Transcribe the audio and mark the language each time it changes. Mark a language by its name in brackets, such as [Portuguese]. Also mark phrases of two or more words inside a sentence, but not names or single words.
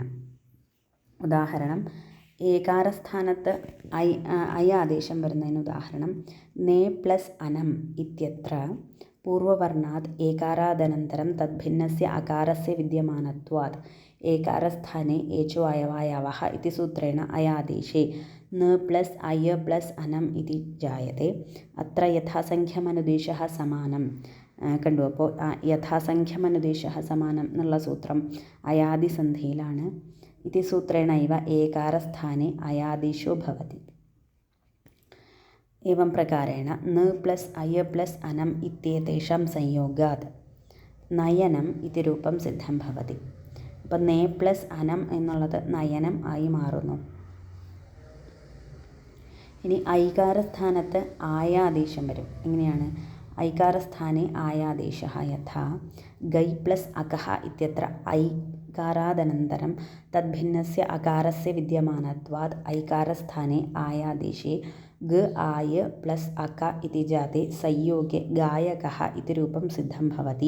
[Malayalam] ഉദാഹരണം, ഏകാരസ്ഥാനത്ത് ഐ ആദേശം വരുന്നതിന് ഉദാഹരണം [Sanskrit] നേ പ്ലസ് അനം ഇത്യത്ര പൂർവവർണാത് ഏകാരാദനന്തരം തദ്ഭിന്നസ്യ അകാരസ്യ വിദ്യമാനത്വാത് ഏകാരസ്ഥാനെ ഏചോ അയവായാവഃ ഇതി സൂത്രേണ അയാദേശേ न प्लस् अय प्लस् अनम् इति जायते. अत्र യഥാസംഖ്യമനുദേശഃ സമാനം കണ്ടു. [Malayalam] അപ്പോൾ [Sanskrit] യഥാസംഖ്യമനുദേശഃ സമാനം [Malayalam] എന്നുള്ള സൂത്രം അയാദിസന്ധിയിലാണ്. [Sanskrit] ഇതി സൂത്രേണൈവ ഏകാരസ്ഥാനെ അയാദിഷോ ഭവതി. एवं प्रकारेण न प्लस् अय प्लस् अनम् इत्येतेषां संयोगात् നയനം ഇതി രൂപം സിദ്ധം ഭവതി. [Malayalam] അപ്പം നേ പ്ലസ് അനം എന്നുള്ളത് നയനം ആയി മാറുന്നു. ഇനി ഐകാരസ്ഥാനത്ത് ആയാദേശം വരും. എങ്ങനെയാണ്? [Sanskrit] ഐകാരസ്ഥാനെ ആയാദേശഃ യഥാ ഗൈ പ്ലസ് അകഃ ഇത്യത്ര ഐകാരാദനന്തരം തദ്ഭിന്നസ്യ അകാരസ്യ വിദ്യമാനത്വാത് ഐകാരസ്ഥാനെ ആയാദേശേ ഗ ആയ പ്ലസ് അക ഇതി ജാതെ സംയോഗേ ഗായകഃ ഇതി രൂപം സിദ്ധം ഭവതി.